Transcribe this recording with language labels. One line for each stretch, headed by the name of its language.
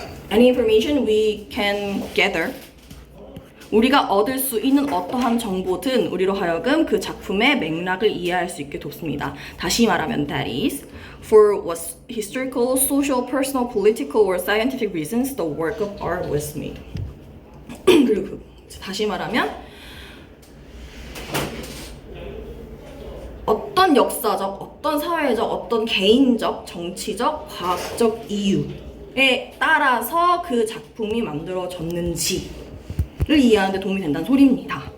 English: Any information we can gather.
Korean: 우리가 얻을 수 있는 어떠한 정보든 우리로 하여금 그 작품의 맥락을 이해할 수 있게 돕습니다. 다시 말하면
English: that is, for what historical, social, personal, political or scientific reasons the work of art was made.
Korean: 그리고 다시 말하면 어떤 역사적, 어떤 사회적, 어떤 개인적, 정치적, 과학적 이유에 따라서 그 작품이 만들어졌는지를 이해하는 데 도움이 된다는 소리입니다.